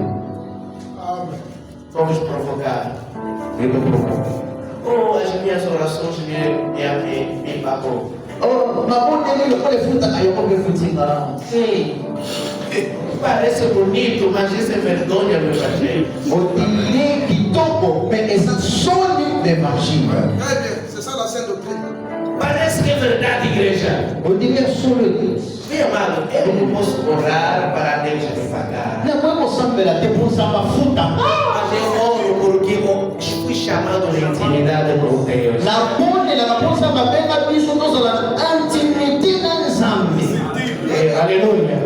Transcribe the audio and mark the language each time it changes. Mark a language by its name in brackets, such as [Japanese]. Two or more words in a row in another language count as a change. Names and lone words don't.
[Portuguese] Vamos provocar. Oh, as minhas orações me pagou. Sim. Parece bonito, mas isso é vergonha no evangelho. [French] C'est ça la sainte doctrine. [Portuguese] Parece que é verdade, igreja. Meu amado, eu não posso orar para Deus me pagar. Mas eu oro porque eu fui chamado na intimidade com Deus. Aleluia.